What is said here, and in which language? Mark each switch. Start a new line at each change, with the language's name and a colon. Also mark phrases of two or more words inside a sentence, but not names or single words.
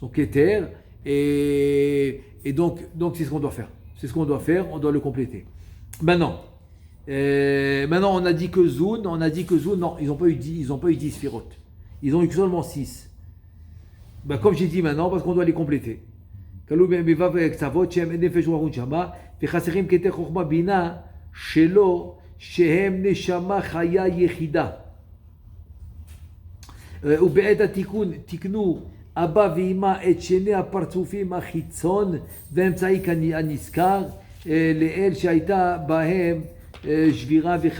French: son Keter, et donc c'est ce qu'on doit faire. C'est ce qu'on doit faire, on doit le compléter. Maintenant, on a dit que Zoun, non, ils n'ont pas eu 10 sphirotes. Ils ont eu seulement 6. Ben, comme j'ai dit maintenant, parce qu'on doit les compléter.
Hebrew: ובעת התיקון תיקנו אבא ואמא את שני הפרצופים החיצון והאמצעי הנזכר לאל שהייתה בהם שבירה